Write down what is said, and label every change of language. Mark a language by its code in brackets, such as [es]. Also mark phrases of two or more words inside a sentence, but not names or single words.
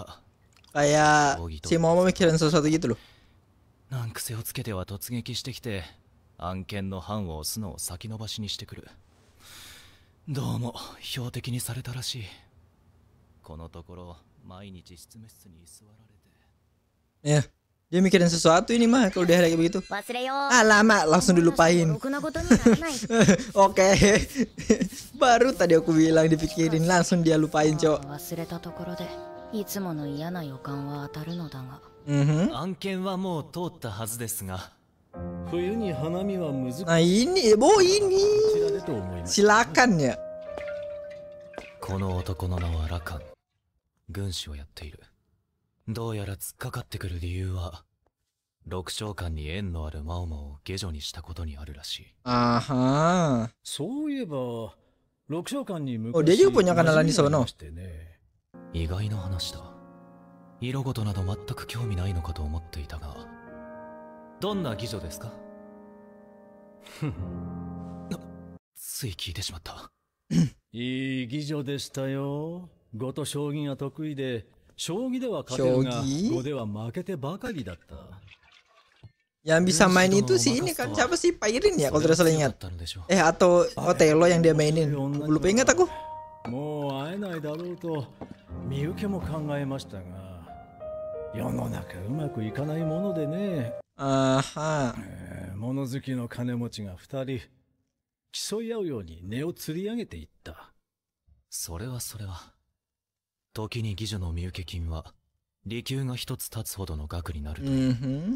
[id] Kayak si Momo mikirin sesuatu gitu loh. [ja] 難癖をつけては突撃してきて案件の判を押すのを先延ばしにしてくる。どうも標的にされたらしい。このところ毎日執務室に居座られて。 [id] Ya, dia mikirin sesuatu ini mah kalau dia kayak begitu. [ja] 忘れよう。 [id] Ah, lama langsung dilupain. [ja] ろくなことにならない。 [id] Oke. Baru tadi aku bilang dipikirin langsung dia lupain, Cok. [ja] 忘れたところでいつもの嫌な予感は当たるのだが。案件はもう通ったはずですが。冬に花見は難しい。 [id] Nah ini, ini. Silakan ya. [ja] この男の名はラカン。軍師をやっている。どうやら突っかかってくる理由は、六将官に縁のあるマオマを下女にしたことにあるらしい。 Aha. そういえば、六将官に昔 [id] Oh, dia juga punya kenalan di sono. [ja] 意外な話だ。色事など全く興味ないのかと思っていたが、どんな妓女ですか？つい聞いてしまった。いい妓女でしたよ。碁と将棋が得意で、将棋では勝てるが、碁では負けてばかりだった。 [id] Yang bisa main itu sih ini kan siapa sih Pairin ya kalau tidak salah ingat. Atau Otelo yang dia mainin. Lupa ingat aku. [ja] もう会えないだろうと身請けも考えましたが、世の中うまくいかないものでね。物好きの金持ちが2人競い合うように値を釣り上げていった。それは時に妓女の身請け金は利休が一つ立つほどの額になるという。